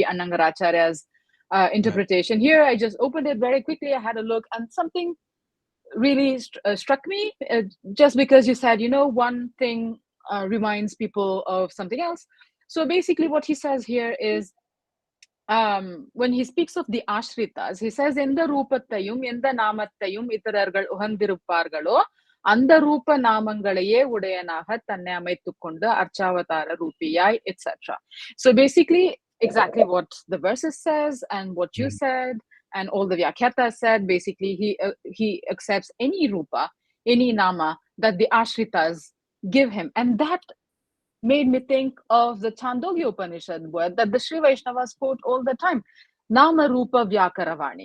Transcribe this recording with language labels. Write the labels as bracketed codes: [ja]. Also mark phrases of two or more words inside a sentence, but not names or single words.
[en] Annangaracharya's interpretation. Here, I just opened it very quickly. I had a look, and something really struck me, just because you said, one thing reminds people of something else. So basically what he says here is, when he speaks of the ashritas, he says, [ta] "எந்த ரூபத்தையும், எந்த நாமத்தையும் இதரர்கள் உகந்திருப்பார்களோ, அந்த ரூப நாமங்களையே உடையனாக தன்னை அமைத்துக்கொண்டு அர்ச்சாவதார ரூபியாய்," [en] etc. So basically, exactly what the verses says and what you said and all the Vyakyatas said. Basically, he accepts any rupa, any nama that the ashritas give him, and that made me think of the Chandogya Upanishad word that the Sri Vaishnavas quote all the time, [sa] नाम रूप व्याकरवाणि.